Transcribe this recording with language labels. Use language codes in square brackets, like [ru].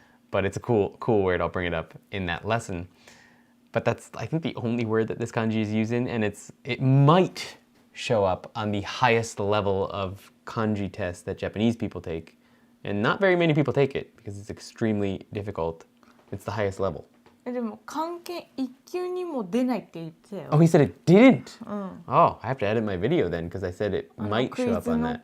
[en] But it's a cool word. I'll bring it up in that lesson. But that's, I think, the only word that this kanji is used in, and it might show up on the highest level of kanji test that Japanese people take. And not very many people take it because it's extremely difficult. It's the highest level. [ja] でも漢検1級にも出ないって言ってたよ。 [en] Oh, he said it didn't. Oh, I have to edit my video then because I said it might show up on that.